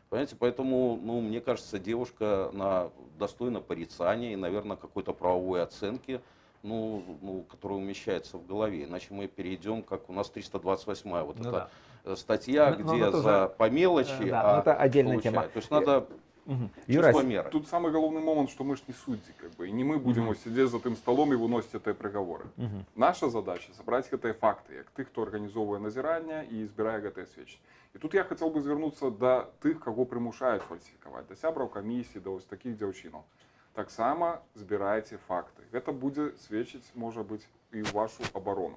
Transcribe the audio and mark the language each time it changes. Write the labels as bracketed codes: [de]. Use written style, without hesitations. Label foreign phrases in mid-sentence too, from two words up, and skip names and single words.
[ru] Понимаете, поэтому, мне кажется, девушка на достойно порицания и, наверное, какой-то правовой оценки, которая умещается в голове. Иначе мы перейдем, как у нас 328-я вот эта статья, где за по мелочи, да, это отдельная тема. То есть надо чувство меры. Тут самый головный момент, что мы ж не судьи, как бы, и не мы будем сидеть [uk] за тим столом і виносити ті приговори. Наша задача собрати ті факти, як тих, хто організовує назирання і збирає ті свідчення. І тут я хотів би звернутися до тих, кого примушають фальсифікувати, до сябрів комісії, до ось таких дівчинок. Так само збирайте факти. Це буде свідчити, може бути, і в вашу оборону.